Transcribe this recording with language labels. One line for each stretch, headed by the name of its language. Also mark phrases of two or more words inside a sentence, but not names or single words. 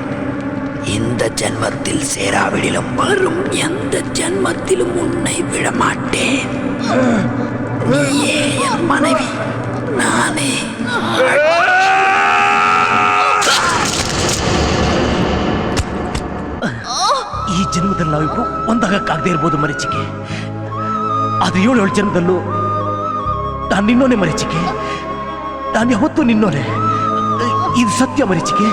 Tamil: இந்த ஜென்மத்தில் சேராவிடிலும் வரும் எந்த ஜென்மத்திலும் உன்னை விட மாட்டேன். நீயே என் மனைவி, நானே.
Kannada: ಈ ಜನ್ಮದಲ್ಲಿ ನಾವಿಬ್ರು ಒಂದಾಗಕ್ಕಾಗದೇ ಇರ್ಬೋದು ಮರೀಚಿಕೆ. ಆದ್ರೆ 7 ಜನ್ಮದಲ್ಲೂ ನಾನು ನಿನ್ನೋನೆ ಮರೀಚಿಕೆ. ನಾನು ಯಾವತ್ತೂ ನಿನ್ನೋನೆ. ಇದು ಸತ್ಯ ಮರೀಚಿಕೆ.